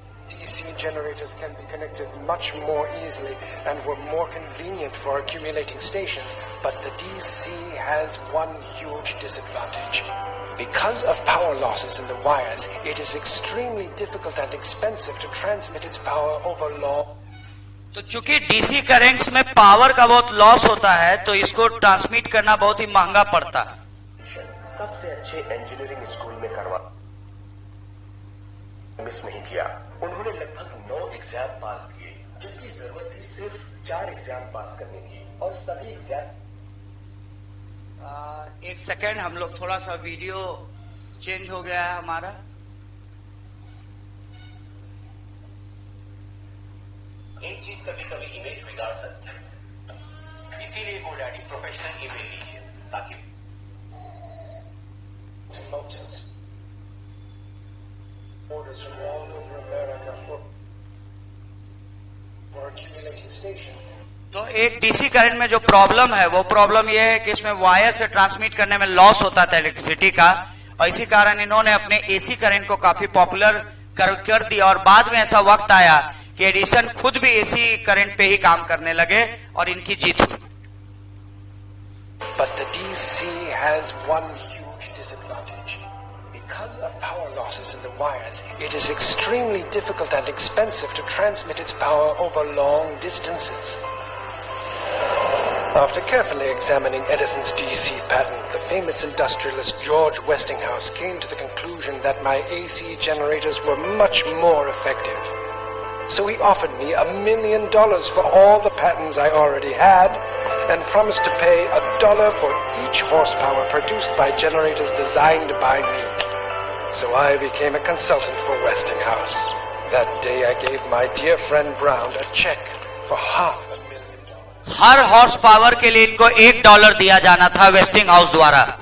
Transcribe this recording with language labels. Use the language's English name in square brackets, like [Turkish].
[English] DC generators can be connected much more easily and were more convenient for accumulating stations, but the DC has one huge disadvantage. Because of power losses in the wires, it is extremely difficult and expensive to transmit its power over long. [Hindi] तो चूंकि DC currents में power का बहुत loss होता है, तो इसको transmit करना बहुत ही महंगा पड़ता है. सबसे अच्छे इंजीनियरिंग स्कूल में करवा मिस नहीं किया. उन्होंने लगभग 9 एग्जाम पास किए, जबकि जरूरत थी सिर्फ 4 एग्जाम पास करने की, और सभी एग्जाम. एक सेकेंड, हम लोग थोड़ा सा वीडियो चेंज हो गया है हमारा. एक चीज कभी कभी इमेज बिगाड़ सकती है, इसीलिए गोडैडी प्रोफेशनल ईमेल लीजिए ताकि [English] orders from all over America for accumulating stations. [Hindi] तो एक डीसी करंट में जो प्रॉब्लम है, वो प्रॉब्लम ये है कि इसमें वायर से ट्रांसमिट करने में लॉस होता था इलेक्ट्रिसिटी का, और इसी कारण इन्होंने अपने एसी करंट को काफी पॉपुलर कर दिया. और बाद में ऐसा वक्त आया कि एडिसन खुद भी एसी करंट पे ही काम करने लगे और इनकी जीत हुई. [English] But the DC has one huge disadvantage. Because of power losses in the wires, it is extremely difficult and expensive to transmit its power over long distances. After carefully examining Edison's DC patent, the famous industrialist George Westinghouse came to the conclusion that my AC generators were much more effective. So he offered me $1 million for all the patents I already had and promised to pay $1 for each horsepower produced by generators designed by me. So I became a consultant for Westinghouse. That day I gave my dear friend Brown a check for $500,000. [Hindi] हर horse power के लिए इनको $1 दिया जाना था wasting house द्वारा.